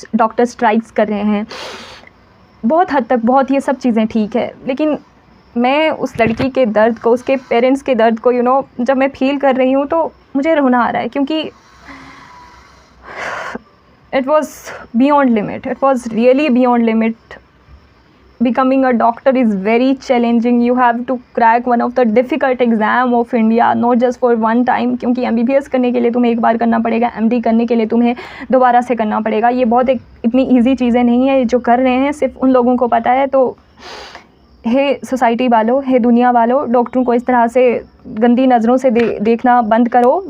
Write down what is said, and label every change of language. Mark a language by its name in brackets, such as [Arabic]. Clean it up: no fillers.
[Hindi] Doctor strikes कर रहे हैं। बहुत हद तक बहुत ये सब चीज़ें ठीक है, लेकिन मैं उस लड़की के दर्द को, उसके पेरेंट्स के दर्द को जब मैं फ़ील कर रही हूँ तो मुझे रोना आ रहा है, क्योंकि [English] It was beyond limit. It was really beyond limit. Becoming a doctor is very challenging. You have to crack one of the difficult exam of India, not just for one time. [Hindi] क्योंकि MBBS करने के लिए तुम्हें एक बार करना पड़ेगा, MD करने के लिए तुम्हें दोबारा से करना पड़ेगा। ये बहुत इतनी ईजी चीज़ें नहीं है। जो कर रहे हैं सिर्फ उन लोगों को पता है। तो हे सोसाइटी वालों, हे दुनिया वालों, डॉक्टरों को इस तरह से गंदी नज़रों से देखना बंद करो।